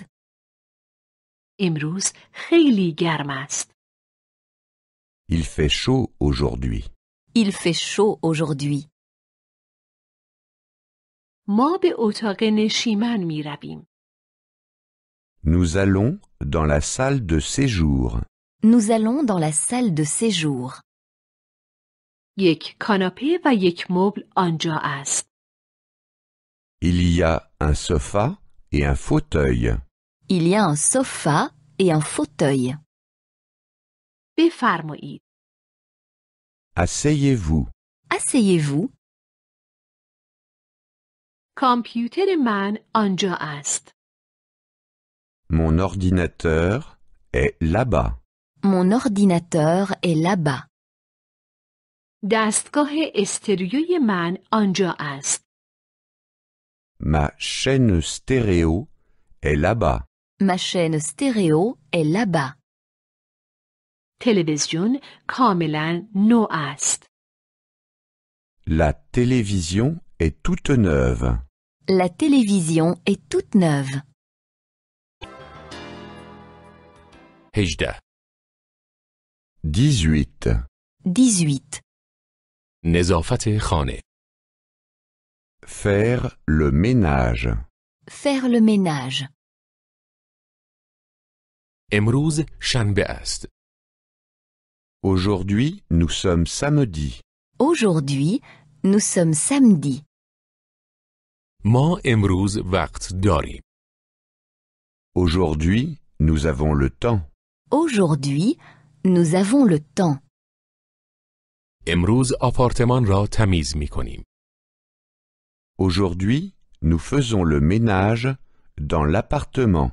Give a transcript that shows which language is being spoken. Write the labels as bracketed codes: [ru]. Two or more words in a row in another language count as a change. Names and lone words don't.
[fa] امروز خیلی گرم است. [fr] Il fait chaud aujourd'hui. Il fait chaud aujourd'hui. [fa] ما به اتاق نشیمن می رویم. [fr] Nous allons dans la salle de séjour. Nous allons dans la salle de séjour. [fa] یک کاناپه و یک مبل آنجا است. [fr] Il y a un sofa et un fauteuil. Il y a un sofa et un fauteuil. [fa] بفرمایید. [fr] Asseyez-vous. Asseyez-vous. [fa] کامپیوتر من آنجا است. [fr] Mon ordinateur est là-bas. Mon ordinateur est là-bas. [fa] دستگاه استریوی من آنجا است. [fr] Ma chaîne stéréo est là-bas. Ma chaîne stéréo est là-bas. [fa] تلویزیون کاملا نو است. [fr] La télévision est toute neuve. La télévision est toute neuve. 18. 18. 18. [fa] نظافت خانه. [fr] Faire le ménage. Faire le ménage. [fa] امروز شنبه است. [fr] Aujourd'hui, nous sommes samedi. Aujourd'hui, nous sommes samedi. [fa] ما امروز وقت داریم. [fr] Aujourd'hui, nous avons le temps. Aujourd'hui, nous avons le temps. [fa] امروز آپارتمان را تمیز می کنیم. [fr] Aujourd'hui, nous faisons le ménage dans l'appartement.